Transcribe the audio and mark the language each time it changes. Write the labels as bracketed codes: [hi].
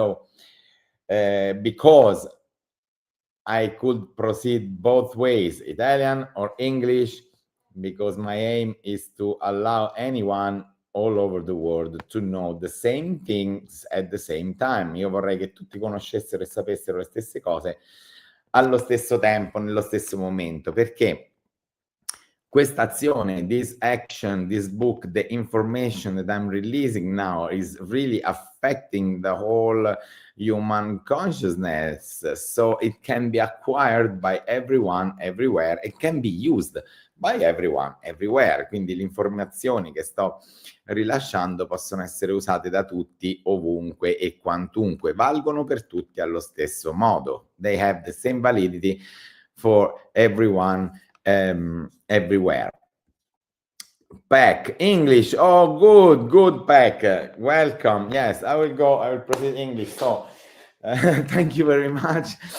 [en] So because I could proceed both ways, Italian or English, because my aim is to allow anyone all over the world to know the same things at the same time. [it] Io vorrei che tutti conoscessero e sapessero le stesse cose allo stesso tempo, nello stesso momento, perché questa azione, [en] this action, this book, the information that I'm releasing now is really affecting the whole human consciousness. So it can be acquired by everyone, everywhere. It can be used by everyone, everywhere. [it] Quindi le informazioni che sto rilasciando possono essere usate da tutti, ovunque e quantunque. Valgono per tutti allo stesso modo. [en] They have the same validity for everyone. Everywhere. Pack English. Oh, good, Pack. Welcome. Yes, I will proceed English. So, thank you very much.